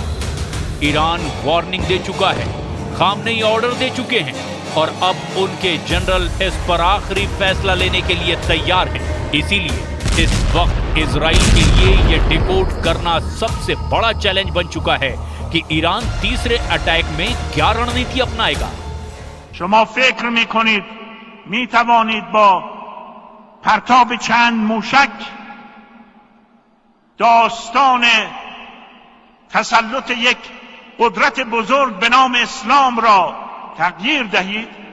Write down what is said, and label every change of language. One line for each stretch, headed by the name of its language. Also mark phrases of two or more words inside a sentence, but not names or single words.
Hindi: ईरान वार्निंग दे चुका है, खामनेई ऑर्डर दे चुके हैं और अब उनके जनरल इस पर आखिरी फैसला लेने के लिए तैयार हैं। इसीलिए इस वक्त इजराइल के लिए यह डिकोड करना सबसे बड़ा चैलेंज बन चुका है कि ईरान तीसरे अटैक में क्या रणनीति अपनाएगा।
Persian: شما فکر میکنید میتوانید با پرتاب چند موشک داستان تسلط یک قدرت بزرگ به نام اسلام را تغییر دهید؟